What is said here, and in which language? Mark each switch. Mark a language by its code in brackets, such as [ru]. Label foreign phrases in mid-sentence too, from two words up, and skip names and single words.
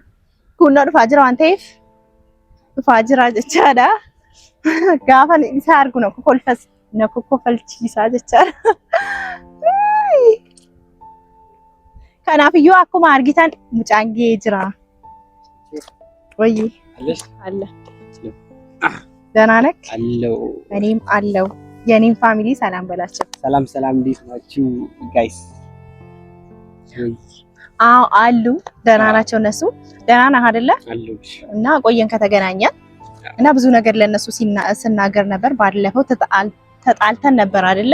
[om] Kunnoo dhufaa jira waan ta'eef dhufaa jira jechaadha. Gaafa isa argu na kokolfalchiisaa jechaadha. Kanaaf iyyuu akkuma argitan mucaan ga'ee jira. Wayii. Alla. [am] ደህና ነህ? አለው እኔም አለው። የኔም ፋሚሊ ሰላም በላቸው። ሰላም እንዴት ናችሁ ጋይስ? አዎ አሉ። ደህና ናቸው እነሱ። ደህና ነህ አይደለ? አለሁሽ። እና ቆየን ከተገናኘን እና ብዙ ነገር ለነሱ ሲናገር ነበር። ባለፈው ተጣልተን ነበር አይደለ?